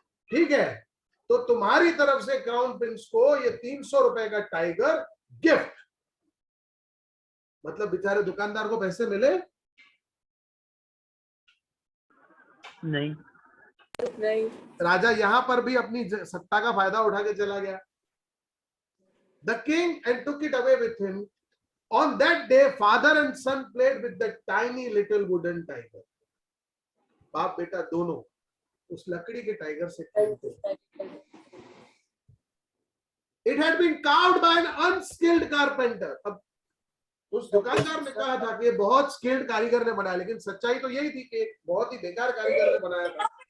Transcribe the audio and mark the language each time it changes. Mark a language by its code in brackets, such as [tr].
[hi] ठीक है, तो तुम्हारी तरफ से क्राउन प्रिंस को ये 300 रुपए का टाइगर गिफ्ट। मतलब बेचारे दुकानदार को पैसे मिले नहीं। राजा यहां पर भी अपनी सत्ता का फायदा उठा के चला गया। [en] The king and took it away with him. On that day, father and son played with the tiny little wooden tiger. [hi] बाप बेटा दोनों उस लकड़ी के टाइगर से खेलते थे। [en] It had been carved by an unskilled carpenter. [hi] अब उस दुकानदार ने कहा था कि बहुत स्किल्ड कारीगर ने बनाया, लेकिन सच्चाई तो यही थी कि एक बहुत ही बेकार कारीगर ने बनाया था।